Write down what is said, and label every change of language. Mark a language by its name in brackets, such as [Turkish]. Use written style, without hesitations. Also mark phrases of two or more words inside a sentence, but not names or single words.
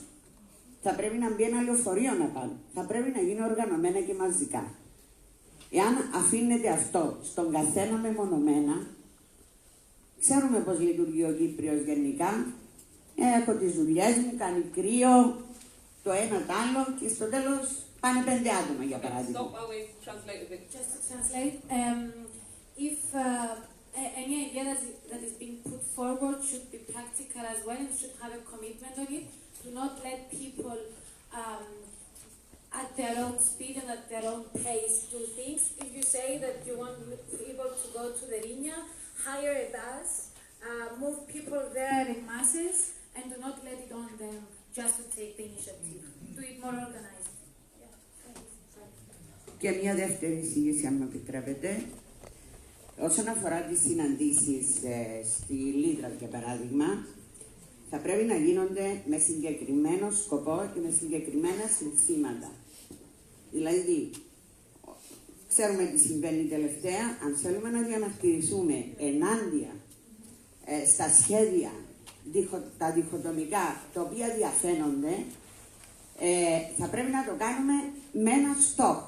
[Greek] Θα πρέπει να μπει ένα λεωφορείο να πάνε. Θα πρέπει να γίνει οργανωμένα και μαζικά. Εάν αφήνεται αυτό στον καθένα μεμονωμένα, ξέρουμε πώς λειτουργεί ο Κύπριος γενικά. Έχω τις δουλειές μου, κάνει κρύο, το ένα το άλλο και στο τέλος πάνε 5 άτομα για παράδειγμα. [English] Just to translate, if any idea that is being put forward should be practical as well and should have a commitment on it. Do not let people at their own speed and at their own pace do things. If you say that you want people to go to the Rinia, hire a bus, move people there in masses, and do not let it on them just to take the initiative. Do it more organized. [Greek] Και μια δεύτερη εισήγηση, αν με επιτρέπετε. Όσον αφορά τις συναντήσεις στη Λίδρα, για παράδειγμα, θα πρέπει να γίνονται με συγκεκριμένο σκοπό και με συγκεκριμένα συνθήματα. Δηλαδή, ξέρουμε τι συμβαίνει τελευταία, αν θέλουμε να διαμαρτυρηθούμε ενάντια στα σχέδια τα διχοτομικά, τα οποία διαφαίνονται, θα πρέπει να το κάνουμε με ένα στόχο.